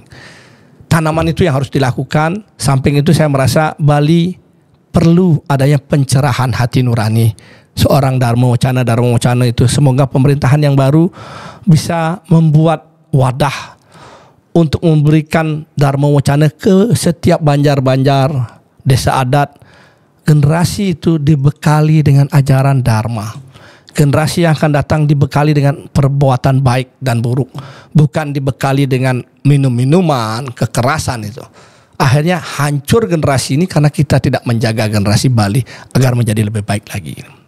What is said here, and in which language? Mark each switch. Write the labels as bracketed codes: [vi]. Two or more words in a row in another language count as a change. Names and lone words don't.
[id] Tanaman itu yang harus dilakukan. Samping itu saya merasa Bali perlu adanya pencerahan hati nurani seorang Dharma Wacana itu. Semoga pemerintahan yang baru bisa membuat wadah untuk memberikan Dharma Wacana ke setiap banjar-banjar, desa adat. Generasi itu dibekali dengan ajaran Dharma. Generasi yang akan datang dibekali dengan perbuatan baik dan buruk. Bukan dibekali dengan minum-minuman, kekerasan itu. Akhirnya hancur generasi ini karena kita tidak menjaga generasi Bali agar menjadi lebih baik lagi.